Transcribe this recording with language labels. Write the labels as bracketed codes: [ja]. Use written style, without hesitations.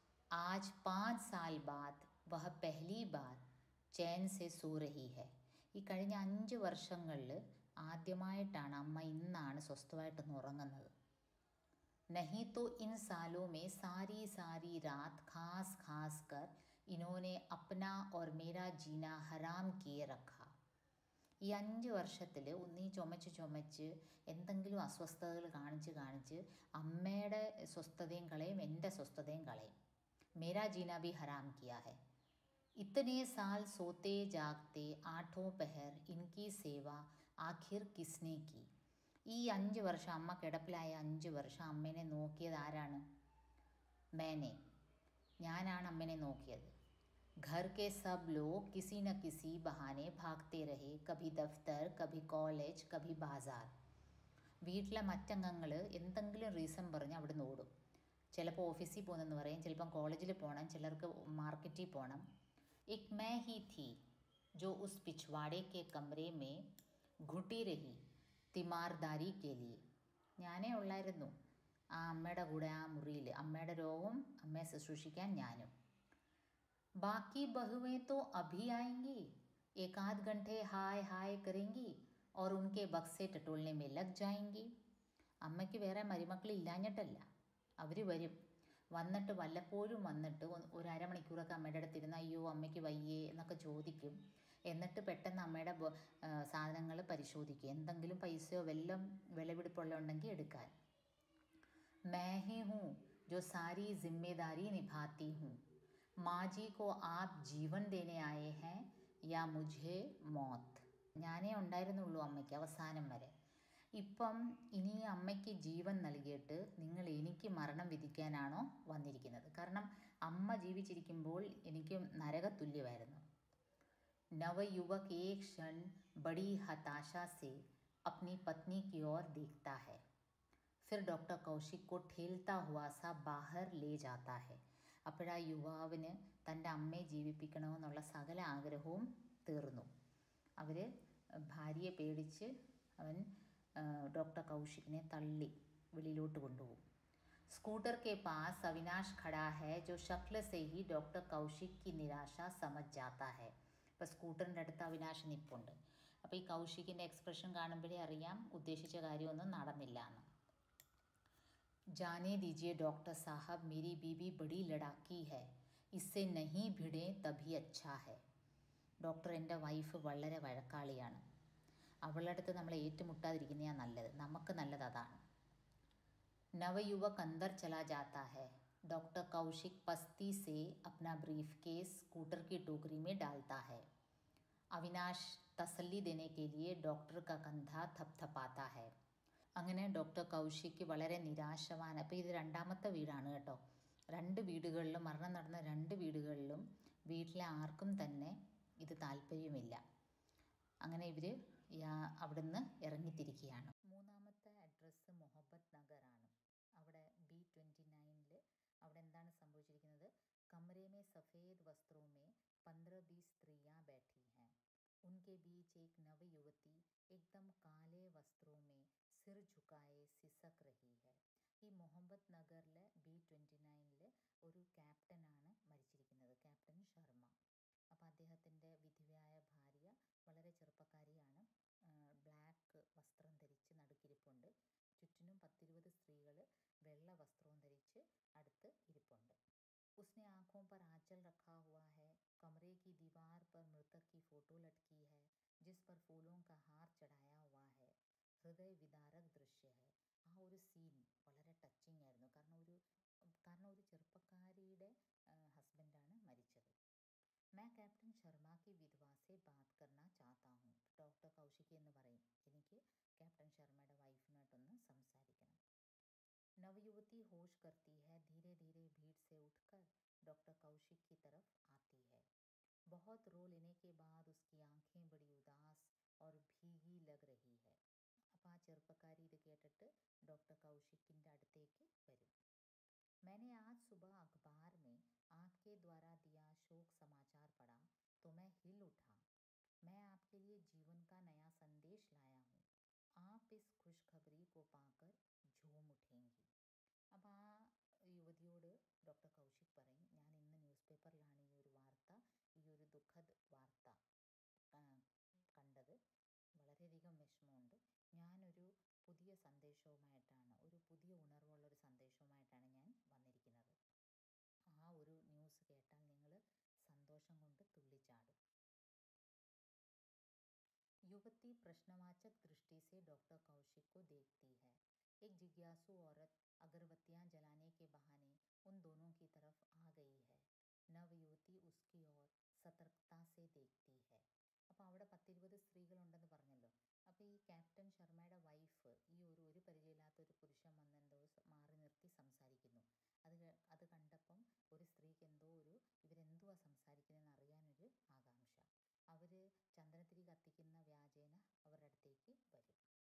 [hi] आज 5 साल बाद वह पहली बार चैन से सो रही है. [ml] ഈ കഴിഞ്ഞ 5 വർഷങ്ങളിൽ ആദ്യമായിട്ടാണ് അമ്മ ഇന്നാണ് സ്വസ്ഥമായിട്ടൊന്ന് ഉറങ്ങുന്നത്. [hi] नहीं तो इन सालों में सारी सारी रात खास खास कर इन्होंने अपना और मेरा जीना हराम किए रखा. [ml] ഈ 5 വർഷത്തിൽ ഒന്നീ ചുമച്ച് എന്തെങ്കിലും അസ്വസ്ഥതകൾ കാണിച്ച് അമ്മയുടെ സ്വസ്ഥതയും കളയും, എൻ്റെ സ്വസ്ഥതയും കളയും. [hi] मेरा जीना भी हराम किया है. इतने साल सोते जागते 8 पहर इनकी सेवा आखिर किसने की. [ml] ഈ 5 വർഷം, അമ്മ കിടപ്പിലായ 5 വർഷം അമ്മേനെ നോക്കിയത് ആരാണ്? [hi] मैंने, [ml] ഞാനാണ് അമ്മേനെ നോക്കിയത്. [hi] घर के सब लोग किसी न किसी बहाने भागते रहे. कभी दफ्तर, कभी कॉलेज, कभी बाजार. [ml] വീട്ടിലെ മറ്റംഗങ്ങൾ എന്തെങ്കിലും റീസൺ പറഞ്ഞ് അവിടെ നിന്ന് ഓടും. ചിലപ്പോൾ ഓഫീസിൽ പോകുന്നെന്ന് പറയും, ചിലപ്പം കോളേജിൽ പോകണം, ചിലർക്ക് മാർക്കറ്റിൽ പോകണം. [hi] एक मैं ही थी जो उस पिछवाड़े के कमरे में घुटी रही തിമാർദാരി കേലി. [ml] ഞാനേ ഉള്ളായിരുന്നു ആ അമ്മയുടെ കൂടെ ആ മുറിയിൽ. അമ്മയുടെ രോഗം അമ്മയെ ശുശ്രൂഷിക്കാൻ ഞാനും. [hi] ബാക്കി ബഹുവേ തോ അഭി ആയെങ്കി, एक आध घंटे हाय हाय करेंगी और उनके बक्से टटोलने में लग जाएंगी. [ml] അമ്മയ്ക്ക് വേറെ മരുമക്കളില്ലാഞ്ഞിട്ടല്ല, അവർ വരും. വന്നിട്ട് വല്ലപ്പോഴും വന്നിട്ട് ഒരു അരമണിക്കൂറൊക്കെ അമ്മയുടെ അടുത്തിരുന്ന് അയ്യോ അമ്മയ്ക്ക് വയ്യേ എന്നൊക്കെ ചോദിക്കും. എന്നിട്ട് പെട്ടെന്ന് അമ്മയുടെ സാധനങ്ങൾ പരിശോധിക്കും, എന്തെങ്കിലും പൈസയോ വല്ലതും വിലപിടിപ്പുള്ള ഉണ്ടെങ്കിൽ എടുക്കാൻ. [hi] मैं ही हूँ जो सारी जिम्मेदारी निभाती हूँ. माँ जी को आप जीवन देने आए हैं या मुझे मौत. [ml] ഞാനേ ഉണ്ടായിരുന്നുള്ളൂ അമ്മയ്ക്ക് അവസാനം വരെ. ഇപ്പം ഇനി അമ്മയ്ക്ക് ജീവൻ നൽകിയിട്ട് നിങ്ങൾ എനിക്ക് മരണം വിധിക്കാനാണോ വന്നിരിക്കുന്നത്? കാരണം അമ്മ ജീവിച്ചിരിക്കുമ്പോൾ എനിക്ക് നരകതുല്യമായിരുന്നു. [hi] नवयुवक एक क्षण बड़ी हताशा से अपनी पत्नी की ओर देखता है, फिर डॉक्टर कौशिक को ठेलता हुआ सा बाहर ले जाता है. [ml] അപ്പോഴാ യുവാവിന് തൻ്റെ അമ്മയെ ജീവിപ്പിക്കണമെന്നുള്ള സകല ആഗ്രഹവും തീർന്നു. അവർ ഭാര്യയെ പേടിച്ച് അവൻ डॉक्टर कौशिक [hi] ने तल्ली [ml] വെളിയിലോട്ട് കൊണ്ടുപോകും. [hi] स्कूटर के पास अविनाश खड़ा है जो शक्ल से ही डॉक्टर कौशिक की निराशा समझ जाता है. [ml] ഇപ്പോൾ സ്കൂട്ടറിൻ്റെ അടുത്ത് അവിനാശ് നിൽപ്പുണ്ട്. അപ്പോൾ ഈ കൗശിക്കിൻ്റെ എക്സ്പ്രഷൻ കാണുമ്പോഴേ അറിയാം ഉദ്ദേശിച്ച കാര്യമൊന്നും നടന്നില്ല എന്ന്. [hi] जाने दीजिए डॉक्टर साहब, मेरी बीवी बड़ी लड़ाकी है, इससे नहीं भिड़े तभी अच्छा है. [ml] ഡോക്ടർ, എൻ്റെ വൈഫ് വളരെ വഴക്കാളിയാണ്, അവളുടെ അടുത്ത് നമ്മൾ ഏറ്റുമുട്ടാതിരിക്കുന്നതാണ് നല്ലത്, നമുക്ക് നല്ലത് അതാണ്. [hi] नवयुवक अंदर चला जाता है. डॉक्टर कौशिक पस्ती से अपना ब्रीफकेस स्कूटर की टोकरी में डालता है. अविनाश तसल्ली देने के लिए डॉक्टर का कंधा थपथपाता है. [ml] അങ്ങനെ ഡോക്ടർ കൗശിക്ക് വളരെ നിരാശവാൻ. അപ്പോൾ ഇത് രണ്ടാമത്തെ വീടാണ് കേട്ടോ. 2 വീടുകളിലും മരണം നടന്ന 2 വീടുകളിലും വീട്ടിലെ ആർക്കും തന്നെ ഇത് താല്പര്യമില്ല. അങ്ങനെ ഇവർ അവിടുന്ന് ഇറങ്ങിത്തിരിക്കുകയാണ്. മൂന്നാമത്തെ അഡ്രസ്സ് മൊഹബത്ത് നഗറാണ്. അവിടെ B29 അവിടെ എന്താണ് സംഭവിച്ചിരിക്കുന്നത്? [hi] കമറേ മേ സഫേദ് വസ്ത്രോं में 15-20 स्त्रियां बैठी हैं. उनके बीच एक नवयुवती एकदम काले वस्त्रों में सिर झुकाए सिसक रही है. [ml] ഈ മൊഹബത്ത് നഗറിലെ B29 ഒരു ക്യാപ്റ്റനാണ് മരിച്ചിരിക്കുന്നത്, ക്യാപ്റ്റൻ ശർമ്മ. അപ്പോൾ അദ്ദേഹത്തിൻ്റെ വിധവയായ ഭാര്യ വളരെ ചെറുപ്പക്കാരിയാണ്, ബ്ലാക്ക് വസ്ത്രം ധരിച്ച് നടുക്കിരിപ്പുണ്ട്. ചുറ്റിനും 10-20 സ്ത്രീകൾ വെള്ള വസ്ത്രവും ധരിച്ച് അടുത്ത് ഇരിപ്പുണ്ട്. [hi] उसने आँखों पर आंचल रखा हुआ है. कमरे की दीवार पर मृतक की फोटो लटकी है जिस पर फूलों का हार चढ़ाया हुआ है. ഹൃദയ വിദാരക് ദൃശ്യ ഹെ. [ml] ആ ഒരു സീൻ വളരെ ടച്ചിങ് ആയിരുന്നു. കാരണം ഒരു ചെറുപ്പക്കാരിയുടെ ഹസ്ബൻഡാണ് മരിച്ചത്. [hi] मैं कैप्टन शर्मा की विधवा से बात करना चाहता हूँ. [ml] ഡോക്ടർ കൗശിക് എന്ന് പറയും, എനിക്ക് ക്യാപ്റ്റൻ ശർമ്മയുടെ വൈഫിനായിട്ടൊന്ന് സംസാരിക്കണം. [hi] नवयुवती होश करती है, धीरे धीरे भीड़ से उठकर डॉक्टर कौशिक की तरफ आती है. बहुत रो लेने के बाद उसकी आंखें बड़ी उदास और भीगी लग रही है. [ml] അപ്പോൾ ആ ചെറുപ്പക്കാരി ഇത് കേട്ടിട്ട് ഡോക്ടർ കൗശിക്കിൻ്റെ അടുത്തേക്ക് വരും. [hi] मैंने आज सुबह अखबार में आपके द्वारा दिया शोक समाचार पढ़ा तो मैं हिल उठा. मैं आपके लिए जीवन का नया संदेश लाया हूँ. आप इस खुशखबरी को पाकर झूम उठेंगी. [ml] അപ്പോൾ ആ യുവതിയോട് ഡോക്ടർ കൗശിക് പറയും, ഞാൻ ഇന്ന് ന്യൂസ് പേപ്പറിലാണ് ഈ ഒരു വാർത്ത, ഈ ഒരു ദുഃഖദ് വാർത്ത കണ്ടത്. വളരെയധികം വിഷമമുണ്ട്. ഞാനൊരു പുതിയ സന്ദേശവുമായിട്ടാണ്, ഒരു പുതിയ ഉണർവുള്ളൊരു സന്ദേശവുമായിട്ടാണ് ഞാൻ വന്നിരിക്കുന്നത്. ആ ഒരു ന്യൂസ് കേട്ടാൽ നിങ്ങൾ സന്തോഷം കൊണ്ട് തുള്ളിച്ചാടും. [hi] युवती प्रश्नवाचक दृष्टि से डॉक्टर कौशिक को देखती है. एक जिज्ञासु औरत अगरबत्तियां जलाने के बहाने उन दोनों की तरफ आ गई है. नवयुवती उसकी ओर सतर्कता से देखती है. [ml] അപ്പോൾ അവിടെ 10-20 സ്ത്രീകളുണ്ടെന്ന് പറഞ്ഞല്ലോ. അപ്പോൾ ഈ ക്യാപ്റ്റൻ ശർമ്മയുടെ വൈഫ് ഈ ഒരു പരിചയമില്ലാത്ത ഒരു പുരുഷൻ വന്ന് എന്തോ മാറി നിർത്തി സംസാരിക്കുന്നു. അത് കണ്ടപ്പം ഒരു സ്ത്രീക്ക് ഇവരെന്തുവാ സംസാരിക്കുന്നതെന്ന് അറിയാനൊരു ആകാംക്ഷ. അവർ ചന്ദനത്തിരി കത്തിക്കുന്ന വ്യാജേന അവരുടെ അടുത്തേക്ക് വരും.